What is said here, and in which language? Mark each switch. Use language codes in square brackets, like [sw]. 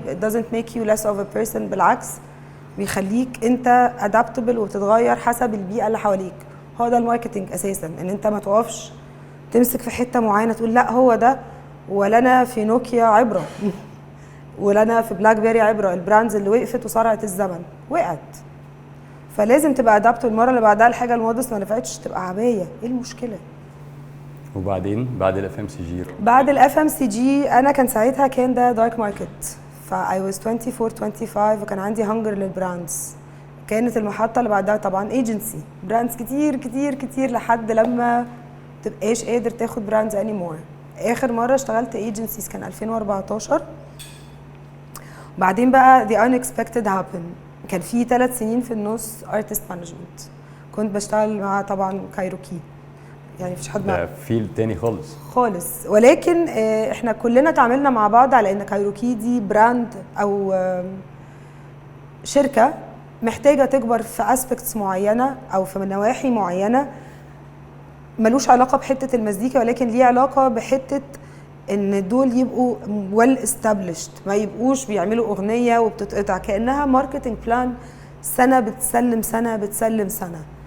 [en] it doesn't make you less of a person، [ar] بالعكس بيخليك انت adaptable وبتتغير حسب البيئه اللي حواليك. هو ده الماركتنج اساسا، ان انت ما توقفش تمسك في حته معينه تقول لا هو ده، ولا انا في نوكيا عبره ولنا في بلاك بيري عبره، البراندز اللي وقفت وصرعت الزمن وقعت، فلازم تبقى ادابت. المره اللي بعدها الحاجه المودست ما نفعتش تبقى عبايه، ايه المشكله؟ وبعدين بعد الاف ام سي جي بعد الاف ام سي جي انا كان ساعتها كان ده دارك ماركت، [en] فاي واز 24 25 [ar] وكان عندي هانجر للبراندز. كانت المحطه اللي بعدها طبعا ايجنسي، براندز كتير كتير كتير لحد لما تبقاش قادر تاخد براندز [en] Anymore. [ar] اخر مره اشتغلت ايجنسيز كان 2014. بعدين بقى [en] the unexpected happened. [ar] كان في 3 سنين في النص ارتست مانجمنت، كنت بشتغل مع طبعا كايروكي، يعني مفيش حد ده فيلد تاني خالص خالص، ولكن احنا كلنا اتعاملنا مع بعض على ان كايروكي دي براند او شركه محتاجه تكبر في اسبكتس معينه او في نواحي معينه، ملوش علاقه بحته المزيكا، ولكن ليه علاقه بحته ان دول يبقوا ويل استابليشد، ما يبقوش بيعملوا اغنيه وبتتقطع، كانها ماركتنج بلان سنه بتسلم سنه بتسلم سنه.